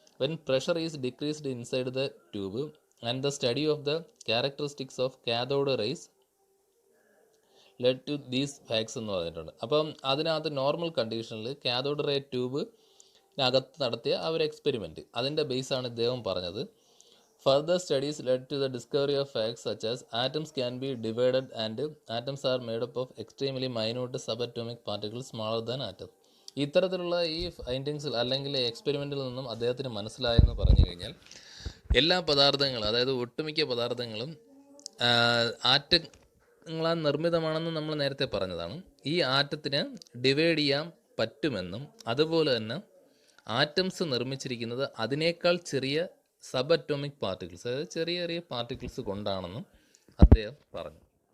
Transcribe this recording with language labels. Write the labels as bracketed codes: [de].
[en] when pressure is decreased inside the tube and the study of the characteristics of cathode rays led to these facts [ml] എന്ന് പറഞ്ഞിട്ടുണ്ട്. അപ്പം അതിനകത്ത് normal കണ്ടീഷനിൽ cathode ray ട്യൂബിനകത്ത് നടത്തിയ ആ ഒരു എക്സ്പെരിമെൻറ്റ്, അതിൻ്റെ ബേസാണ് ഇദ്ദേഹം പറഞ്ഞത്. [en] Further studies led to the discovery of facts such as atoms can be divided and atoms are made up of extremely minute subatomic particles smaller than atoms. [ml] ഇത്തരത്തിലുള്ള ഈ ഫൈൻഡിങ്സിൽ അല്ലെങ്കിൽ എക്സ്പെരിമെൻറ്റിൽ നിന്നും അദ്ദേഹത്തിന് മനസ്സിലായെന്ന് പറഞ്ഞു കഴിഞ്ഞാൽ എല്ലാ പദാർത്ഥങ്ങളും, അതായത് ഒട്ടുമിക്ക പദാർത്ഥങ്ങളും ആറ്റങ്ങളാൽ നിർമ്മിതമാണെന്ന് നമ്മൾ നേരത്തെ പറഞ്ഞതാണ്. ഈ ആറ്റത്തിന് ഡിവൈഡ് ചെയ്യാൻ പറ്റുമെന്നും അതുപോലെ തന്നെ ആറ്റംസ് നിർമ്മിച്ചിരിക്കുന്നത് അതിനേക്കാൾ ചെറിയ സബ് അറ്റോമിക് പാർട്ടിക്കിൾസ്, അതായത് ചെറിയ ചെറിയ പാർട്ടിക്കിൾസ് കൊണ്ടാണെന്നും അദ്ദേഹം പറഞ്ഞു.